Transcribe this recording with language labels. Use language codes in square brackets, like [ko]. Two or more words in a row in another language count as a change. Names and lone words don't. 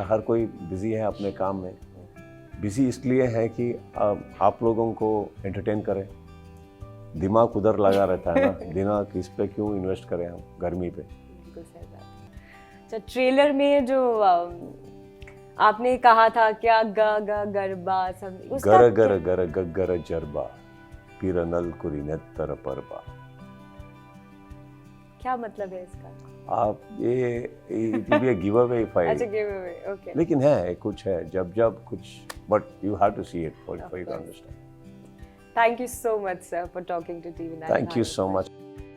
[hi] हर कोई बिजी है अपने काम में. बिजी इसलिए है कि आप लोगों को एंटरटेन करें. दिमाग उधर लगा रहता है ना, दिमाग इस पे क्यों इन्वेस्ट करें हम गर्मी पे. बिल्कुल सही बात. तो ट्रेलर में जो आपने कहा था क्या गरबा सब उसका गर जरबा पिरनल कुरी नेत्तर परबा, क्या मतलब है इसका? [en] आप it will be a giveaway if I. अच्छा, giveaway, okay. [hi] लेकिन है कुछ है जब कुछ, [en] but you have to see it for you to understand. Thank you so much, sir, for talking to TV9. Thank you so much.